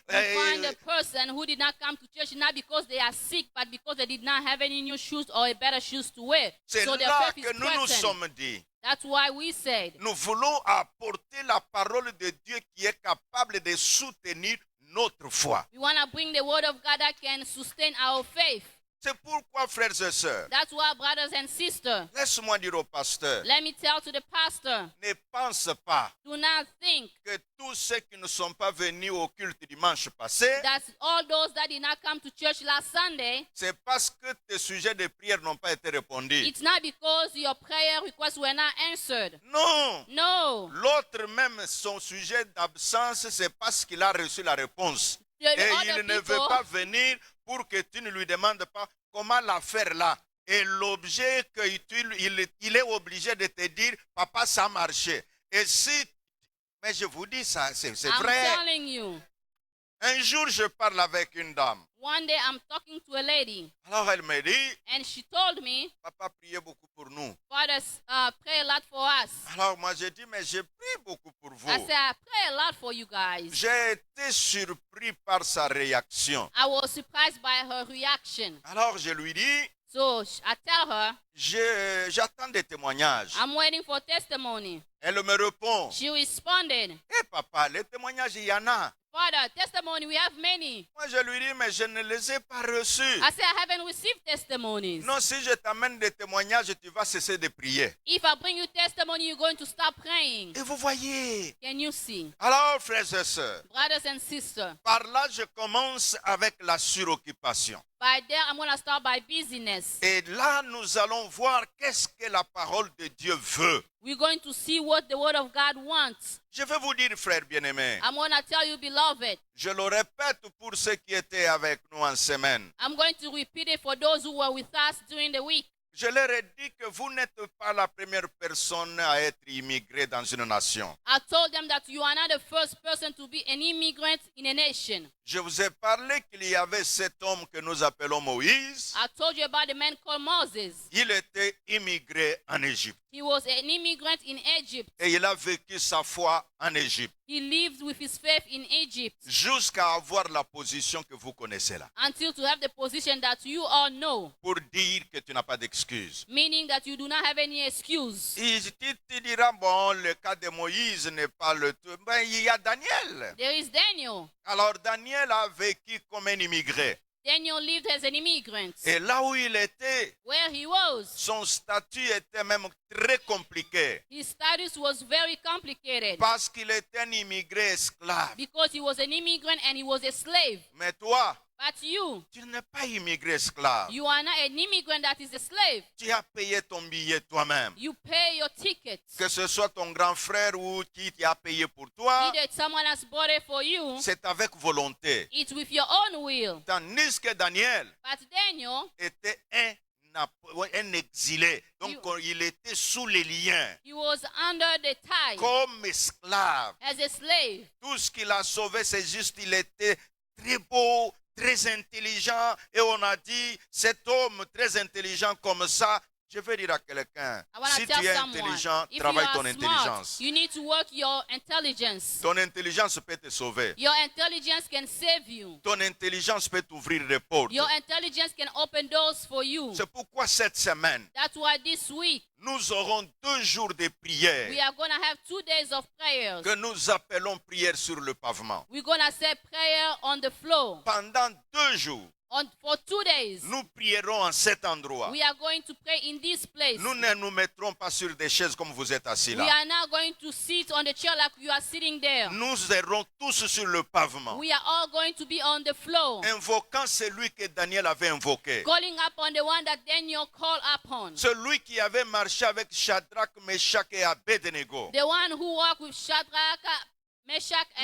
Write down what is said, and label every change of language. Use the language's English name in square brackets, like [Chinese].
[English] you find a person who did not come to church not because they are sick, but because they did not have any new shoes or a better shoes to wear. [French] C'est [English] So their [French] là [English] faith [French] que [English] is [French] nous nous [English] threatened. [French] sommes dit. [English] That's why we said, [French] Nous voulons apporter la parole de Dieu qui est capable de soutenir notre foi. [English] we want to bring the word of God that can sustain our faith. [French] C'est pourquoi, frères et sœurs, [English] That's why, brothers and sisters, [French] laisse-moi dire au pasteur, [English] let me tell to the pastor, [French] ne pense pas [English] do not think [French] que tous ceux qui ne sont pas venus au culte dimanche passé, [English] that all those that did not come to church last Sunday, [French] c'est parce que tes sujets de prière n'ont pas été répondus. [English] it's not because your prayer requests were not answered. [French] Non, [English] No. [French] l'autre même, son sujet d'absence, c'est parce qu'il a reçu la réponse. [English] The [French] Et [English] other [French] il ne veut [English] people, [French] pas venir pour que tu ne lui demandes pas comment la faire là. Et l'objet il est obligé de te dire, papa, ça a marché. Et si, mais je vous dis ça, c'est [English] I'm [French] vrai. [English] telling you, [French] Un jour, je parle avec une dame. [English] one day I'm talking to a lady, [French] Alors elle me dit, [English] and she told me, [French] papa priait beaucoup pour nous. [English] Father, pray a lot for us. [French] Alors moi j'ai dit, mais je prie beaucoup pour vous. [English] I said, I pray a lot for you guys. [French] J'ai été surpris par sa réaction. [English] I was surprised by her reaction. [French] Alors je lui dis, [English] So I tell her, [French] j'attends des témoignages. [English] I'm waiting for testimony. [French] Elle me répond, [English] She responded, [French] eh papa, les témoignages, il y en a. [English] Father, testimony, we have many. [French] Moi je lui dis, mais je ne les ai pas reçus. [English] I said, I haven't received testimonies. [French] Non, si je t'amène des témoignages, tu vas cesser de prier. [English] If I bring you testimony, you're going to stop praying. [French] Et vous voyez. [English] Can you see? [French] Alors, frères et sœurs, [English] Brothers and sisters, [French] par là, je commence avec la suroccupation. [English] by there, I'm going to start by busyness. [French] Et là, nous allons voir qu'est-ce que la parole de Dieu veut. [English] We're going to see what the Word of God wants. [French] Je vais vous dire, frères bien-aimés, [English] I'm going to tell you, beloved, [French] je le répète pour ceux qui étaient avec nous en semaine, [English] I'm going to repeat it for those who were with us during the week. [French] Je leur ai dit que vous n'êtes pas la première personne à être immigrée dans une nation. [English] I told them that you are not the first person to be an immigrant in a nation. [French] Je vous ai parlé qu'il y avait cet homme que nous appelons Moïse. [English] I told you about the man called Moses. [French] Il était immigré en Égypte. [English] He was an immigrant in Egypt. [French] Et il a vécu sa foi en Égypte. [English] He lived with his faith in Egypt [French] Jusqu'à avoir la position que vous connaissez là. [English] until to have the position that you all know, [French] Pour dire que tu n'as pas d'excuse. [English] meaning that you do not have any excuse. [French] Et tu diras, bon, le cas de Moïse n'est pas le tout. Ben, il y a Daniel. [English] There is Daniel. [French] Alors Daniel a vécu comme un immigré. [English] Daniel lived as an immigrant. [French] Et là où il était, [English] Where he was, [French] son statut était même très compliqué. [English] his status was very complicated [French] Parce qu'il était un immigré esclave. [English] because he was an immigrant and he was a slave. [French] Mais toi, [English] But you, [French] tu n'es pas immigré esclave. [English] you are not an immigrant that is a slave. [French] Tu as payé ton billet toi-même. [English] You pay your ticket. [French] Que ce soit ton grand frère ou qui t'a payé pour toi, [English] Either someone has bought it for you, [French] c'est avec volonté. [English] it's with your own will. [French] Tandis que Daniel [English] But Daniel, [French] était un exilé. Donc il était sous les liens, [English] he was under the tie [French] comme esclave. [English] as a slave. [French] Tout ce qu'il a sauvé, c'est juste qu'il était très beau, très intelligent. Et on a dit, cet homme très intelligent comme ça, je vais dire à quelqu'un, [English] I want [French] si [English] to tell [French] tu es [English] someone, [French] intelligent, [English] if you [French] travaille [English] are [French] ton [English] smart, [French] intelligence. [English] you need to work your intelligence. [French] Ton intelligence peut te sauver. [English] Your intelligence can save you. [French] Ton intelligence peut t'ouvrir des portes. [English] Your intelligence can open doors for you. [French] C'est pourquoi cette semaine, [English] That's why this week [French] nous aurons 2 jours de prière [English] we are going to have 2 days of prayers. [French] que nous appelons prière sur le pavement. [English] We're going to say prayer on the floor. [French] Pendant 2 jours, [English] For 2 days, [French] nous prierons en cet endroit. [English] we are going to pray in this place. [French] Nous ne nous mettrons pas sur des chaises comme vous êtes assis [English] We [French] là. [English] are not going to sit on the chair like you are sitting there. [French] Nous serons tous sur le pavement, [English] We are all going to be on the floor, [French] invoquant celui que Daniel avait invoqué. [English] calling upon the one that Daniel called upon. [French] Celui qui avait marché avec Shadrach, Meshach et Abednego. [English] The one who walked with Shadrach, Meshach, and